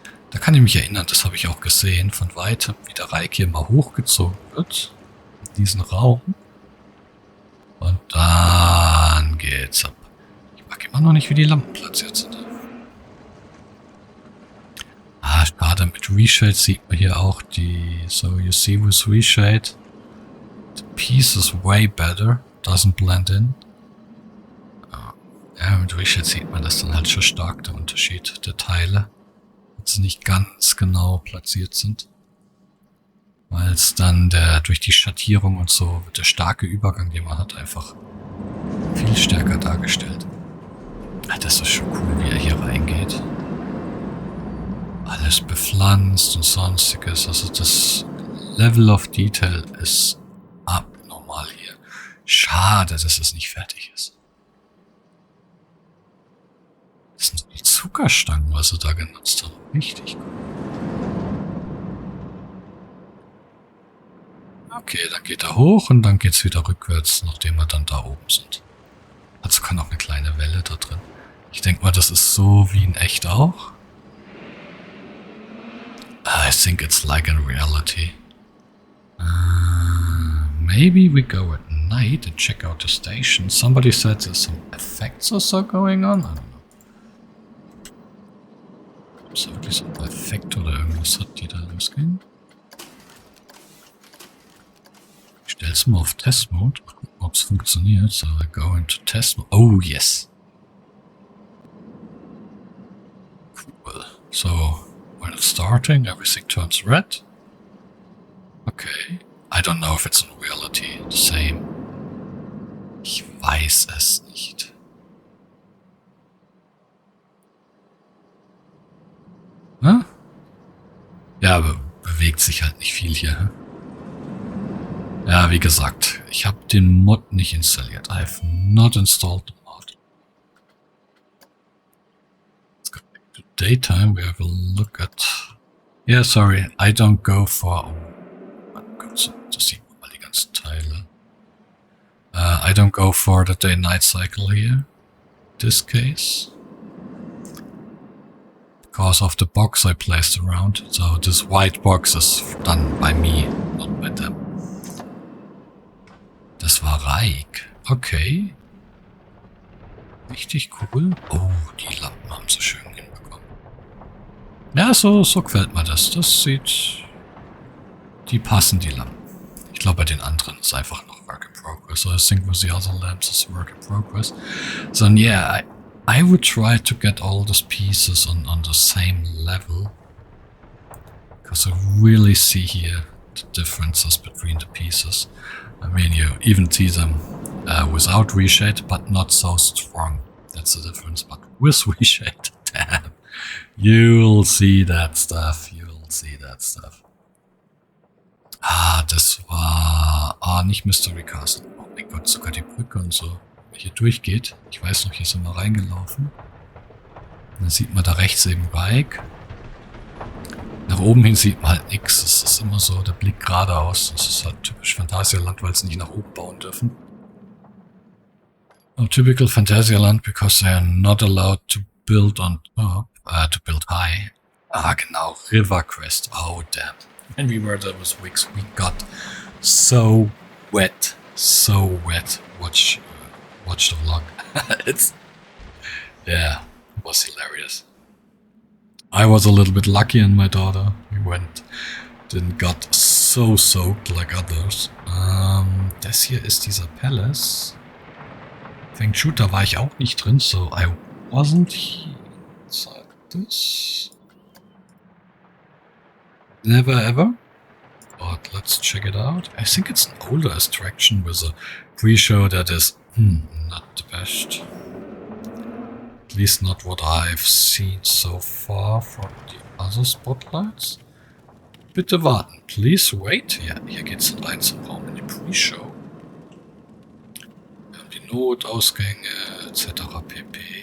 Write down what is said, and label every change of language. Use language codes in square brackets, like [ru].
[de] Da kann ich mich erinnern, das habe ich auch gesehen von weitem, wie der Reik hier mal hochgezogen wird. In diesen Raum. Und dann geht's ab. Ich mag immer noch nicht, wie die Lampen platziert sind. Ah, schade, mit Reshade sieht man hier auch die... [en] So, you see with Reshade, the piece is way better. Doesn't blend in. [de] Ja, mit Reshade sieht man das dann halt schon stark, der Unterschied der Teile. Dass sie nicht ganz genau platziert sind. Weil es dann durch die Schattierung und so wird der starke Übergang, den man hat, einfach viel stärker dargestellt. Ah, das ist schon cool, wie er hier reingeht. Alles bepflanzt und sonstiges. Also das Level of Detail ist abnormal hier. Schade, dass es nicht fertig ist. Das sind die Zuckerstangen, was sie da genutzt haben. Richtig cool. Okay, dann geht er hoch und dann geht's wieder rückwärts, nachdem wir dann da oben sind. Also kann auch eine kleine Welle da drin. Ich denke mal, das ist so wie in echt auch. [en] I think it's like in reality. Maybe we go at night and check out the station. Somebody said there's some effects or so going on. I don't know. [de] Ist da wirklich so ein Effekt oder irgendwas hat, die da losgehen? Ich stell's mal auf Test Mode. Gucken, ob es funktioniert. [en] So, I go into Test Mode. Oh, yes. Cool. So, when it's starting, everything turns red. Okay. I don't know if it's in reality the same. [de] Ich weiß es nicht. Hm? Ja, aber bewegt sich halt nicht viel hier. Hm? Ja, wie gesagt, ich habe den Mod nicht installiert. [en] I have not installed the mod. Let's go back to daytime. We have a look at... Yeah, sorry, I don't go for... [de] Oh mein Gott, das sieht man mal die ganzen Teile. [en] I don't go for the day-night cycle here. This case. Because of the box I placed around. So this white box is done by me, not by them. [de] Das war Reik. Okay. Richtig cool. Oh, die Lampen haben sie schön hinbekommen. Ja, so gefällt mir das. Das sieht... Die passen, die Lampen. Ich glaube, bei den anderen ist einfach noch Work in Progress. [en] So I think with the other lamps is Work in Progress. So yeah, I would try to get all these pieces on the same level. Because I really see here the differences between the pieces. I mean, you even see them Without reshade, but not so strong. That's the difference. But with reshade, damn. You'll see that stuff. You'll see that stuff. [de] Das war... nicht Mystery Castle. Oh mein Gott, sogar die Brücke und so. Hier durchgeht. Ich weiß noch, hier sind wir reingelaufen. Dann sieht man da rechts eben Bike. Nach oben hin sieht man halt nichts. Es ist immer so der Blick geradeaus. Das ist halt typisch Phantasialand, weil sie nicht nach oben bauen dürfen. [en] Oh, typical Phantasialand, because they are not allowed to build on top, to build high. Genau, River Crest. Oh, damn. When we were there with Wix, we got so wet. So wet. Watch the vlog. Yeah, it was hilarious. I was a little bit lucky and my daughter. We didn't got so soaked like others. [de] Das hier ist dieser Palace. Feng Shooter war ich auch nicht drin, [en] so I wasn't inside this. Never ever. But let's check it out. I think it's an older attraction with a pre-show that is not the best. At least not what I've seen so far from the other spotlights. [de] Bitte warten. [en] Please wait. [de] Ja, hier geht's rein zum Raum in die Pre-Show. Wir haben die Notausgänge etc. pp.